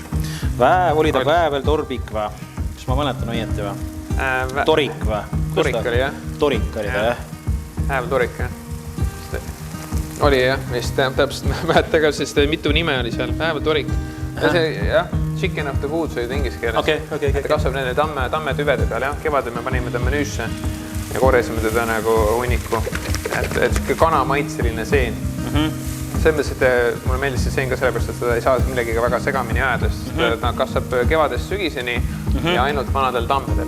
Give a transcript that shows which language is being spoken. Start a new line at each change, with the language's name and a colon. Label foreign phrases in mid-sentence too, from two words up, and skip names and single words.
Estonian: Oli ta väävel, torbik või? Kas ma mäletan õieti või? Torik või? Torik oli, jah. Torik oli ta, jah. Väävel torik, jah. Oli, jah. Vist täpselt mäleta ka, sest mitu nime oli seal. Väävel torik. Jah,
English: chicken of the foods
Estonian: oli inglise keeles. Ta kasvab nende tamme tüvede peal, jah. Kevadel me panime ta menüüsse ja korjasime teda nagu hunniku. Et kana maitseline seen. Selles mõttes, et mulle meeldis see seen ka sellepärast, et seda ei saa millegiga väga segamini ajada, sest ta kasvab kevadest sügiseni ja ainult vanadel tammedel.